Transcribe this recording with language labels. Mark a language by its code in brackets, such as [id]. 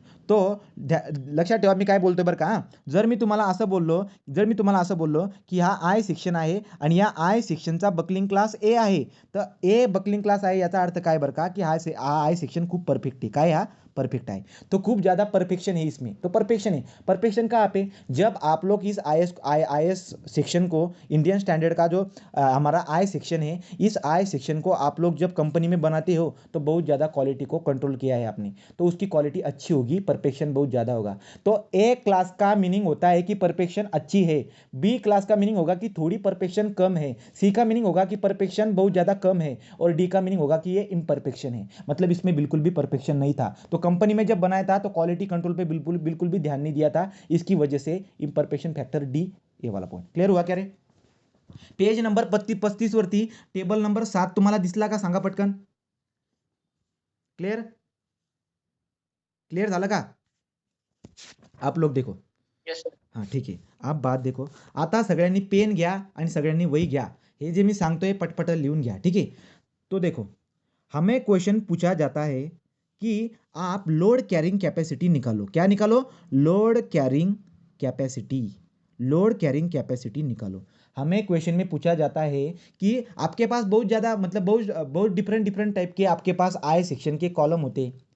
[mr] तो लक्षात ठेवा मी काय बोलतोय बरं का, जर मी तुम्हाला असं बोललो की हा आय सेक्शन आहे आणि या आय सेक्शनचा बकलिंग क्लास ए आहे, तर ए बकलिंग क्लास आहे याचा अर्थ काय बरं का, की हा आय सेक्शन खूप परफेक्ट है, काय हा परफेक्ट है, [hi] तो खूब ज़्यादा परफेक्शन है इसमें। तो परफेक्शन है, परफेक्शन कहाँ पे, जब आप लोग इस आई एस सेक्शन को, इंडियन स्टैंडर्ड का जो हमारा आई सेक्शन है, इस आई सेक्शन को आप लोग जब कंपनी में बनाते हो तो बहुत ज़्यादा क्वालिटी को कंट्रोल किया है आपने, तो उसकी क्वालिटी अच्छी होगी, परफेक्शन बहुत ज़्यादा होगा। तो ए क्लास का मीनिंग होता है कि परफेक्शन अच्छी है, बी क्लास का मीनिंग होगा कि थोड़ी परफेक्शन कम है, सी का मीनिंग होगा कि परफेक्शन बहुत ज़्यादा कम है, और डी का मीनिंग होगा कि ये इम्परफेक्शन है, मतलब इसमें बिल्कुल भी परफेक्शन नहीं था। तो कंपनी में जब बनाया था तो क्वालिटी कंट्रोल पे बिल्कुल भी ध्यान नहीं दिया था, इसकी वजह से इम्परफेक्शन फैक्टर डी, ये वाला पॉइंट क्लियर हुआ क्या रे। [mr] पेज नंबर 35 वरती टेबल नंबर 7 तुम्हाला दिसला का, सांगा पटकन। क्लियर, क्लियर झालं का [hi] आप लोग, देखो। [en] Yes sir. [mr] हां ठीक आहे, [hi] आप बात देखो, [mr] आता सगळ्यांनी पेन घ्या आणि सगळ्यांनी वही घ्या, हे जे मी सांगतोय पटपट लिहून घ्या, ठीक है। [hi] तो देखो, हमें क्वेश्चन पूछा जाता है कि आप लोड कैरिंग कैपेसिटी निकालो, क्या निकालो, लोड कैरिंग कैपेसिटी निकालो। हमें क्वेश्चन में पूछा जाता है कि आपके पास बहुत ज़्यादा, मतलब बहुत डिफरेंट टाइप के आपके पास आई सेक्शन के कॉलम होते हैं।